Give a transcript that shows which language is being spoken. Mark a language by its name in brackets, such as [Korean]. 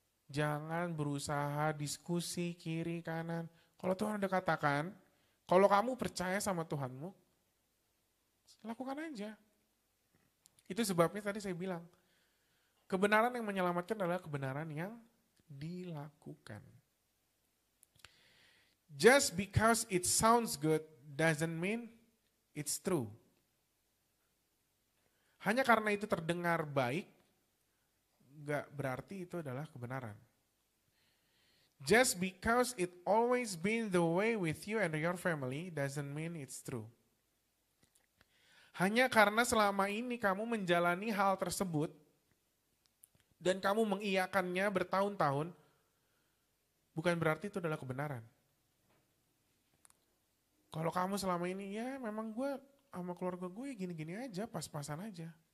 [Indonesian] Jangan berusaha diskusi kiri kanan. Kalau Tuhan udah katakan, kalau kamu percaya sama Tuhanmu, lakukan aja. Itu sebabnya tadi saya bilang, kebenaran yang menyelamatkan adalah kebenaran yang dilakukan. [English] Just because it sounds good doesn't mean it's true. [Indonesian] Hanya karena itu terdengar baik, gak berarti itu adalah kebenaran. [English] Just because it always been the way with you and your family doesn't mean it's true. [Indonesian] Hanya karena selama ini kamu menjalani hal tersebut dan kamu mengiyakannya bertahun-tahun, bukan berarti itu adalah kebenaran. Kalau kamu selama ini, ya memang gue sama keluarga gue gini-gini aja, pas-pasan aja.